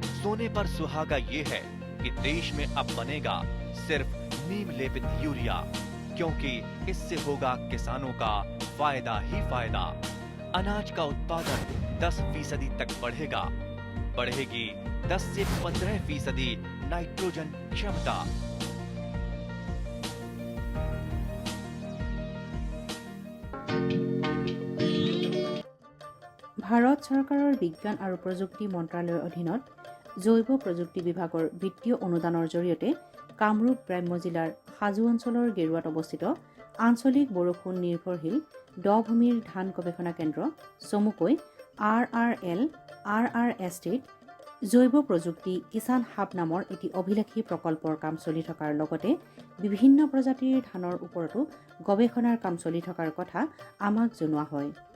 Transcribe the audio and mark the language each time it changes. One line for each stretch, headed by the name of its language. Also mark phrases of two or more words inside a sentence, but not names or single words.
Hindi: सोने पर सुहागा ये है कि देश में अब बनेगा सिर्फ नीम लेपित यूरिया, क्योंकि इससे होगा किसानों का फायदा ही फायदा। अनाज का उत्पादन 10% तक बढ़ेगा। बढ़ेगी 10 से 15% नाइट्रोजन क्षमता।
Assamese: ভাৰত চৰকাৰৰ বিজ্ঞান আৰু প্ৰযুক্তি মন্ত্ৰালয়ৰ অধীনত জৈৱ প্ৰযুক্তি বিভাগৰ বিত্তীয় অনুদানৰ জৰিয়তে কামৰূপ গ্ৰাম্য জিলাৰ হাজো অঞ্চলৰ গেৰুৱাত অৱস্থিত আঞ্চলিক বৰষুণ নিৰ্ভৰশীল দ ভূমিৰ ধান গৱেষণা কেন্দ্ৰ চমুকৈ RRL RRSTত জৈৱ প্ৰযুক্তি কিষাণ হাব নামৰ এটি অভিলাষী প্ৰকল্পৰ কাম চলি থকাৰ লগতে বিভিন্ন প্ৰজাতিৰ ধানৰ ওপৰতো গৱেষণাৰ কাম চলি থকাৰ কথা আমাক জনোৱা হয়।